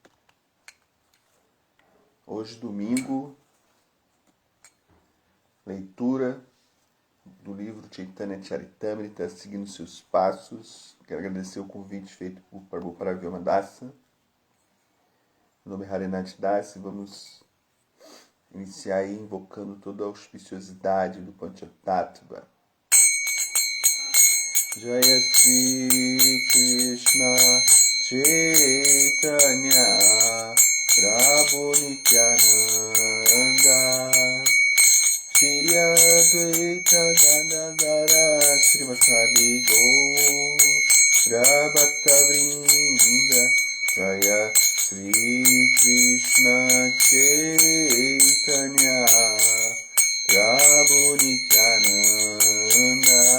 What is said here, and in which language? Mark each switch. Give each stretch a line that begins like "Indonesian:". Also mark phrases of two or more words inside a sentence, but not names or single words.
Portuguese: Hoje, domingo, leitura do livro Chaitanya Charitamrita, seguindo seus passos. Quero agradecer o convite feito por Prabhupada Vyomadasa. Meu nome é Harenath Das e vamos iniciar aí invocando toda a auspiciosidade do Panchatattva.
Sanskrit: Jaya Sri Krishna Chaitanya Prabhu Nityananda Shri Advaita Gadadara Srivasadi Gaura Bhakta Vrinda Jaya Sri Krishna Chaitanya Prabhu Nityananda